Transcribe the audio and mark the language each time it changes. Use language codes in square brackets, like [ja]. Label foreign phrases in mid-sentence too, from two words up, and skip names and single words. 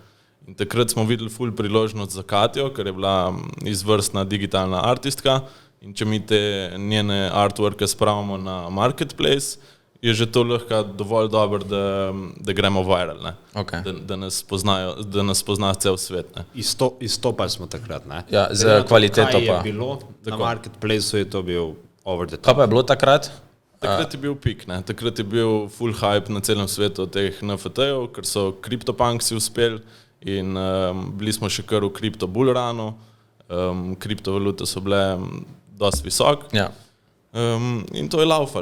[sl] In takrat smo videli ful priložnost za Katjo, ker je bila izvrstna digitalna artistka in če mi te njene artworke spravimo na marketplace, je že to lahko dovolj dobro, da gremo viral, ne. Da nas pozna cel svet, ne. Izstopali smo takrat, ne. Ja, z kvaliteto pa. Kaj je bilo na marketplaceu, je to bil [en] over the top. [sl] Kaj pa je bilo takrat? Takrat je bil pik, ne. Takrat je bil full hype na celem svetu teh NFT-jev, ker so CryptoPunksi uspeli in bili smo še kar v kripto [en] bull runu, [sl] kriptovalute so bile dosti visok. Ja. In to je laufal.